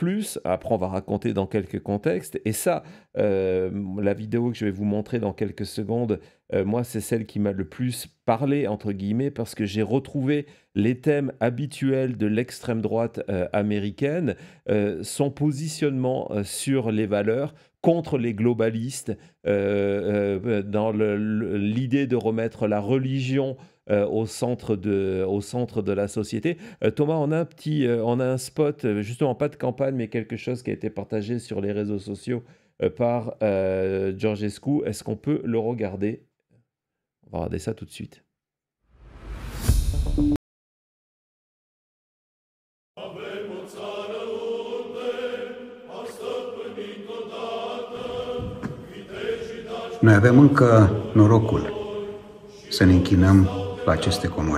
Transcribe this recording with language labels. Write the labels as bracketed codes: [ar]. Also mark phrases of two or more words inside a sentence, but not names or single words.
[fr] plus, après on va raconter dans quelques contextes, et ça, la vidéo que je vais vous montrer dans quelques secondes, moi c'est celle qui m'a le plus parlé, entre guillemets, parce que j'ai retrouvé les thèmes habituels de l'extrême droite américaine, son positionnement sur les valeurs contre les globalistes, dans l'idée de remettre la religion au centre de la société. Thomas, on a un spot, justement pas de campagne, mais quelque chose qui a été partagé sur les réseaux sociaux par Georgescu. Est-ce qu'on peut le regarder? On va regarder ça tout de suite. [ro] Noi avem încă norocul să ne închinăm la aceste comori.